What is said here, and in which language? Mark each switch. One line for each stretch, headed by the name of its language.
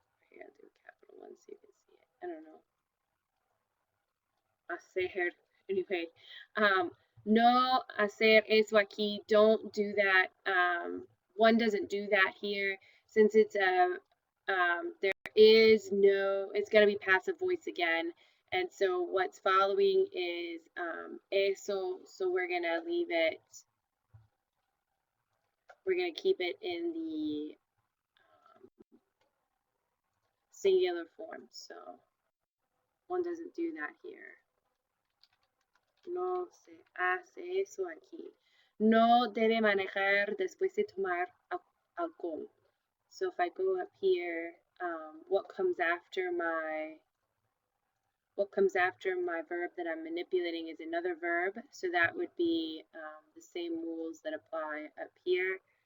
English: Here, I'll do a capital one so you can see it. I don't know.
Spanish: Hacer. Anyway, no hacer eso aquí.
English: Don't do that. One doesn't do that here since it's a there is no. It's going to be passive voice again, and so what's following is eso. So we're going to leave it. We're going to keep it in the singular form. So one doesn't do that here.
Spanish: No se hace eso aquí. No debe manejar después de tomar alcohol.
English: So if I go up here, what comes after my verb that I'm manipulating is another verb. So that would be the same rules that apply up here.